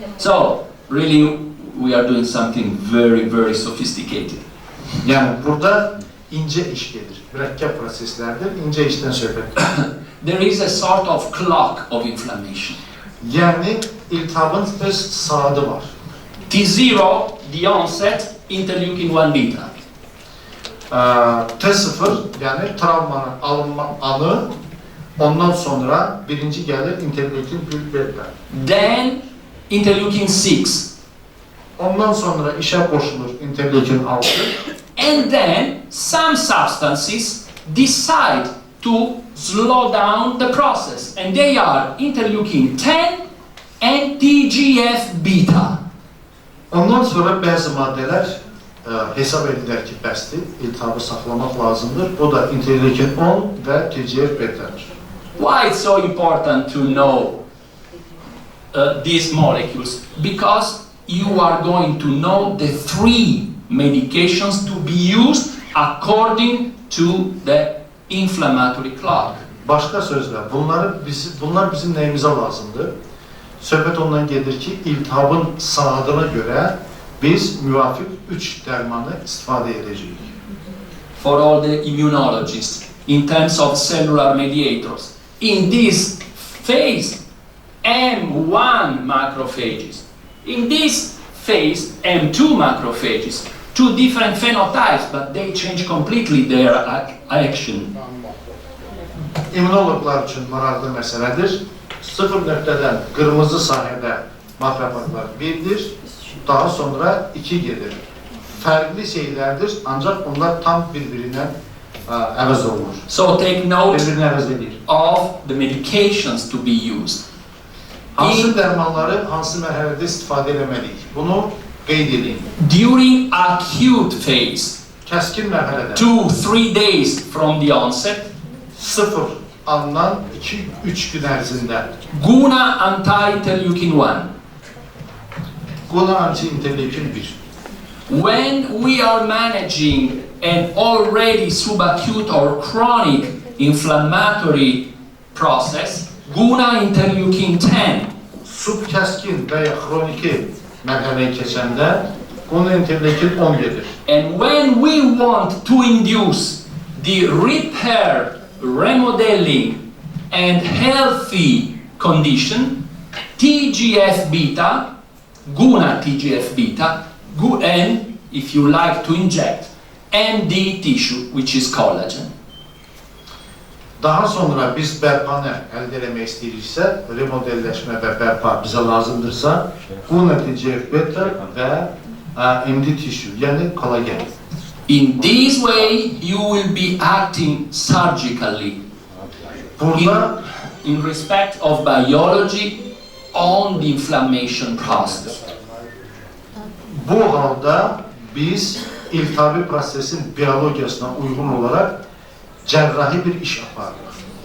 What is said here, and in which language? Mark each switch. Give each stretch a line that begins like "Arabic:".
English: So, really, we are doing something very, very sophisticated.
Azerbaijani: Yəni, burada incə iş gedir, mürəkkəb proseslərdir, incə işdən söhbət.
English: There is a sort of clock of inflammation.
Azerbaijani: Yəni, iltihabın öz saatı var.
English: T0, the onset, interleukin-1 beta.
Azerbaijani: T0, yəni travmanın alınma anı, ondan sonra birinci gəlir interleukin 1 beta.
English: Then, interleukin-6.
Azerbaijani: Ondan sonra işə qoşulur interleukin 6.
English: And then, some substances decide to slow down the process. And they are interleukin-10 and TGF-beta.
Azerbaijani: Ondan sonra bəzi maddələr hesab edilər ki, bəsdir, iltihabı saxlamaq lazımdır. O da interleukin 10 və TGF-betadır.
English: Why it's so important to know these molecules? Because you are going to know the 3 medications to be used according to the inflammatory clock.
Azerbaijani: Başqa sözlə, bunlar bizim nəyimizə lazımdır? Söhbət ondan gedir ki, iltihabın saatına görə biz müvafiq 3 dərmanı istifadə edəcəyik.
English: For all the immunologists, in terms of cellular mediators, in this phase, M1 macrophages. In this phase, M2 macrophages. Two different phenotypes, but they change completely their action.
Azerbaijani: İmmunoloqlar üçün maraqlı məsələdir. 0 nöqtədən qırmızı sahədə makrofaglar 1-dir, daha sonra 2 gedir. Fərqli şeylərdir, ancaq onlar tam bir-birindən əvəz olunur.
English: So take note
Azerbaijani: Bir-birini əvəz edir.
English: of the medications to be used.
Azerbaijani: Hansı dərmanları hansı mərhələdə istifadə etməliyik? Bunu qeyd edin.
English: During acute phase,
Azerbaijani: Kəskin mərhələdə
English: 2-3 days from the onset,
Azerbaijani: 0 alınan 2-3 gün ərzində
English: GUNA anti-interleukin-1.
Azerbaijani: GUNA anti-interleukin 1.
English: When we are managing an already subacute or chronic inflammatory process, GUNA interleukin-10
Azerbaijani: Subkəskin və ya xroniki mərhələyə keçəndə GUNA interleukin 10 gedir.
English: and when we want to induce the repair, remodeling and healthy condition, TGF-beta, GUNA TGF-beta, and if you like to inject, MD tissue, which is collagen.
Azerbaijani: Daha sonra biz bərpanı əldə etmək istəyiriksə, remodelləşmə və bərpa bizə lazımdırsa, GUNA TGF-beta və MD tissue, yəni kollagen.
English: In this way, you will be acting surgically
Azerbaijani: Burada
English: in respect of biology on the inflammation process.
Azerbaijani: bu halda biz iltihabi prosesin biyologiyasına uyğun olaraq cərrahi bir iş aparırıq.